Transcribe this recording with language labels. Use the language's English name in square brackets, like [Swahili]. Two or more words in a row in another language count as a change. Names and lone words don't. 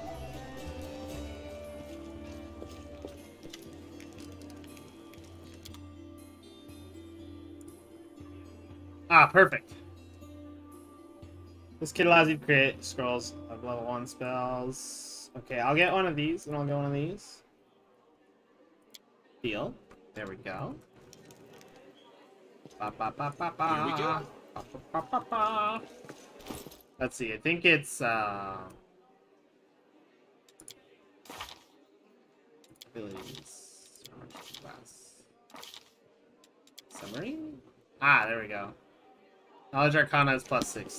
[English] Ah, perfect. This kit allows you to create scrolls of level 1 spells. Okay, I'll get one of these, and I'll get one of these. Deal. There we go. Ba, ba, ba, ba, ba. Here we go. Ba, ba, ba, ba, ba. Let's see, I think it's, abilities. Class. Summary? Ah, there we go. Knowledge Arcana is +6.